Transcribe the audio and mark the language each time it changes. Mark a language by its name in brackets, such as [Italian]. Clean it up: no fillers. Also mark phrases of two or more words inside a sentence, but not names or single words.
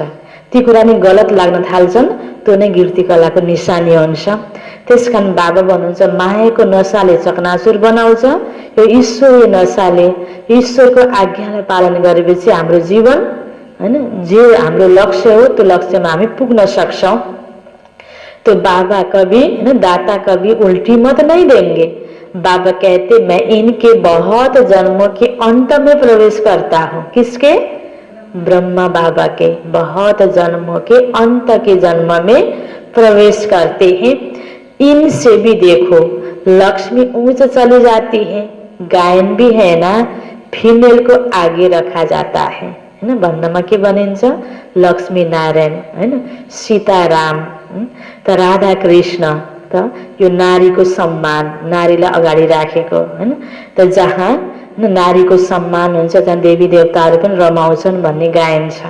[Nepali] ती कुरा नि गलत लाग्न थाल्छन्, त्यो नै गिर्ती कलाको निशानी हुन्छ। त्यसकारण बाबा भन्नुहुन्छ, मायाको नशाले चकनाचुर बनाउँछ, यो ईश्वरीय नशाले ईश्वरको आज्ञालाई पालन गरेपछि हाम्रो जीवन हैन, जे हाम्रो लक्ष्य हो त्यो लक्ष्यमा हामी पुग्न सक्छौँ। [Hindi] तो बाबा कभी हैन, दाता कभी उल्टी मत नहीं देंगे। बाबा कहते, मैं इनके बहुत जन्मों के अंत में प्रवेश करता हूँ। किसके? ब्रह्मा बाबा के बहुत जन्मों के अंत के जन्म में प्रवेश करते हैं। इनसे भी देखो लक्ष्मी ऊंच चली जाती है, गायन भी है ना, फीमेल को आगे रखा जाता है हैन। [Nepali] भन्नमा के भनिन्छ? लक्ष्मी नारायण हैन, सीताराम त राधा कृष्ण त यो नारीको सम्मान, नारीलाई अगाडि राखेको हैन। त जहाँ नारीको सम्मान हुन्छ त्यहाँ देवी देवताहरू पनि रमाउँछन् भन्ने गायन छ।